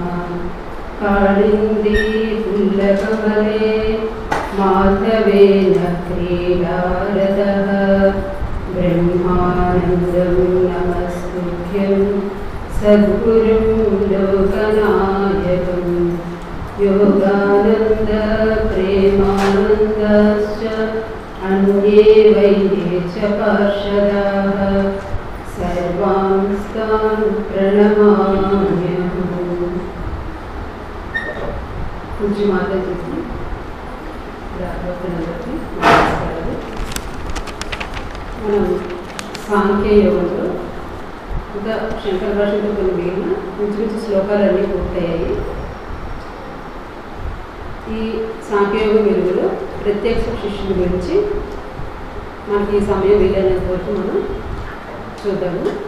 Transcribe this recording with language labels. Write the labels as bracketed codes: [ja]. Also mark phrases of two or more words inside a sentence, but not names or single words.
[sa] कालिन्दी पुल्लकमले माधवेन क्रीडारतः ब्रह्मानन्दं नमस्तुभ्यं सद्गुरुं लोकनायकं योगानन्द प्रेमानन्दश्च अन्ये वैद्ये च पार्षदाः सर्वांस्तान् प्रणमाम्यहम्। [te] పూజ్య మాతాజీ భక్తులందరికీ నమస్కారాలు। మనం సాంఖ్య యోగంలో ఇంకా శంకర భాషతో కొన్ని మిగిలిన ఇంచుమించు శ్లోకాలన్నీ పూర్తయ్యాయి। ఈ సాంఖ్యయోగం వెలుగులో ప్రత్యక్ష శిష్యుల గురించి మనకి ఈ సమయం వీలైనంత వరకు మనం చూద్దాము।